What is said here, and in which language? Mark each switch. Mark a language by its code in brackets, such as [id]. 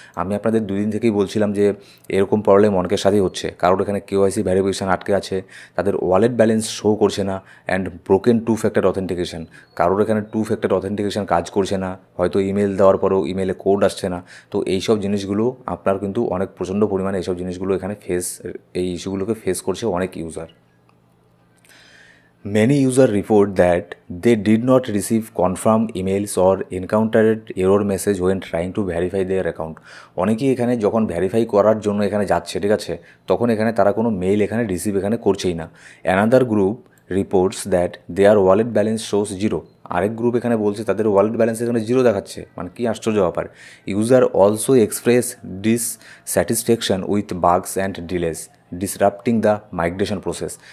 [bn] আমি আপনাদের দুদিন থেকেই বলছিলাম যে এরকম প্রবলেম অনেকের সাথেই হচ্ছে, কারোর এখানে কেওয়াইসি ভেরিফিকেশান আটকে আছে, তাদের ওয়ালেট ব্যালেন্স শো করছে না, [en] and broken two factor authentication, [bn] কারোর এখানে টু ফ্যাক্টর অথেন্টিকেশন কাজ করছে না, হয়তো ইমেল দেওয়ার পরেও ইমেলে কোড আসছে না। তো এইসব জিনিসগুলো আপনার কিন্তু অনেক প্রচণ্ড পরিমাণে এইসব জিনিসগুলো এখানে এই ইস্যুগুলোকে ফেস করছে অনেক user. [en] Many users report that they did not receive confirmed emails or encountered error message when trying to verify their account। [bn] অনেকেই এখানে যখন ভেরিফাই করার জন্য এখানে যাচ্ছে, ঠিক আছে, তখন এখানে তারা কোনো মেইল এখানে রিসিভ এখানে করছেই না। [en] Another group reports that their wallet balance shows zero. [bn] আরেক গ্রুপ এখানে বলছে তাদের ওয়ালেট ব্যালেন্স এখানে জিরো দেখাচ্ছে, মানে কি আশ্চর্য ব্যাপার। [en] User also express dissatisfaction with bugs and delays disrupting the migration process.